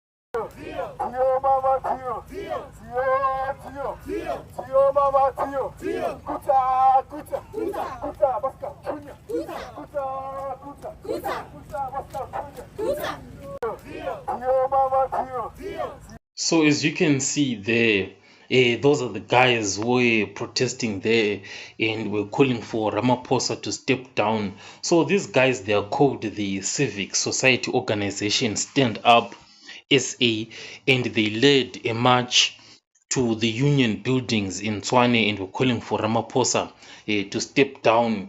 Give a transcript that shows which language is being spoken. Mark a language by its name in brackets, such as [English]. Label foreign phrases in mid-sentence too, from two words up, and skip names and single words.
[English] Tio mama tio, tio mama tio, kuta kuta kuta basta kunya, kuta basta kunya, tio mama tio. So as you can see there, those are the guys who were protesting there and were calling for Ramaphosa to step down. So these guys, they are called the Civic Society Organization Stand Up SA, and they led a march to the union buildings in Tshwane and were calling for Ramaphosa to step down.